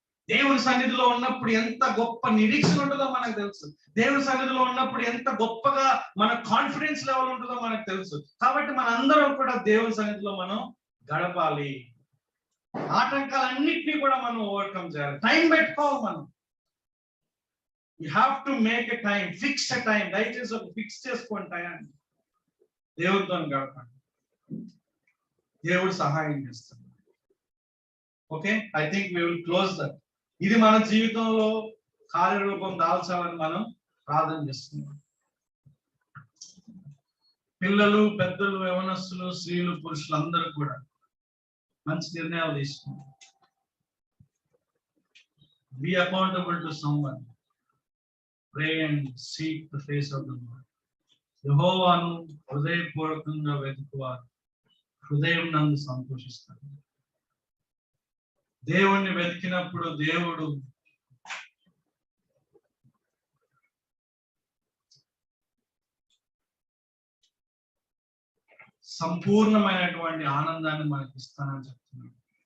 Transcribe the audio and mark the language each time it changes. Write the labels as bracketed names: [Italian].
[Telugu] దేవుని సన్నిధిలో ఉన్నప్పుడు ఎంత గొప్ప నిరీక్షణ ఉంటుందో మనకు తెలుసు. దేవుని సన్నిధిలో ఉన్నప్పుడు ఎంత గొప్పగా మన కాన్ఫిడెన్స్ లెవెల్ ఉంటుందో మనకు తెలుసు. కాబట్టి మనందరం కూడా దేవుని సన్నిధిలో మనం గడపాలి. ఆటంకాలన్నింటినీ కూడా మనం ఓవర్కమ్ చేయాలి. టైం పెట్టుకోవాలి మనం. [English] You have to make a time, fix a time. [Telugu] దయచేసి ఒక ఫిక్స్ చేసుకోండి టైం. దేవుడితో గడపండి. దేవుడు సహాయం చేస్తాడు. [English] Okay, I think we will close that. [Telugu] ఇది మన జీవితంలో కార్యరూపం దాల్చాలని మనం ప్రార్థన చేస్తున్నాం. పిల్లలు, పెద్దలు, యవనస్తులు, స్త్రీలు, పురుషులు అందరూ కూడా మంచి నిర్ణయాలు తీసుకున్నారు. [English] Be accountable to someone. Pray and seek the face of the Lord. [Telugu] యెహోవాను హృదయపూర్వకంగా వెతుకువారు హృదయం నందు సంతోషిస్తారు. దేవుణ్ణి వెతికినప్పుడు దేవుడు సంపూర్ణమైనటువంటి ఆనందాన్ని మనకి ఇస్తానని చెప్తున్నాడు.